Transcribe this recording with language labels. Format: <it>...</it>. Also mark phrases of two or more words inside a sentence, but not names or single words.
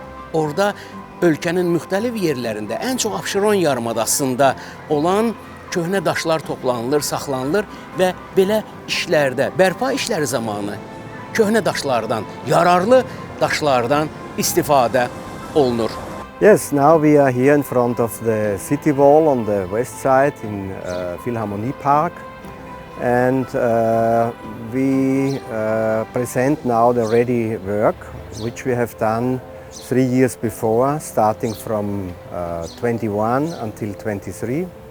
<az>Orada ölkənin müxtəlif yerlərində, ən çox Abşeron yarımadasında olan köhnə daşlar toplanılır, saxlanılır və belə işlərdə, bərpa işləri zamanı köhnə daşlardan, yararlı daşlardan istifadə olunur.</az> <en>Yes, now we are here in front of the city wall on the west side in Philharmonie Park, and we present now the ready work which we have done 3 years before, starting from 21 until 23.</en>